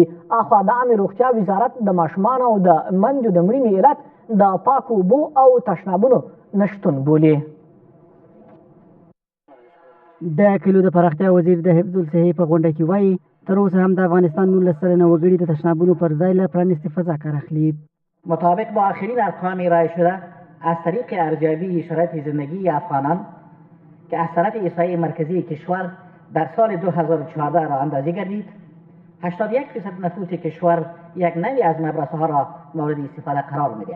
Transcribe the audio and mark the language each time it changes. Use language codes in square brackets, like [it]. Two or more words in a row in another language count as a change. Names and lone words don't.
[ps] اخوا د عامې روغتیا وزارت د ماشومانو او د میندو د مړینې علت د پاکو اوبو او تشنابونو نشتون بولي. د کلیو د پراختیا وزیر د حفظ الصحې په غونډه کې وایي تر اوسه هم د افغانستان 19 سلنه وګړي د تشنابونو پر ځای له پرانیستې فضا کار اخلي. [fa] مطابق با آخرین ارقام ارائه شده از طریق ارزیابی شرایط زندگی افغانان که از طرف احصایه مرکزی کشور در سال 2014 را اندازه گردید 81% نفوس کشور یک نوع از مدرسه ها را مورد استفاده قرار می‌دهد.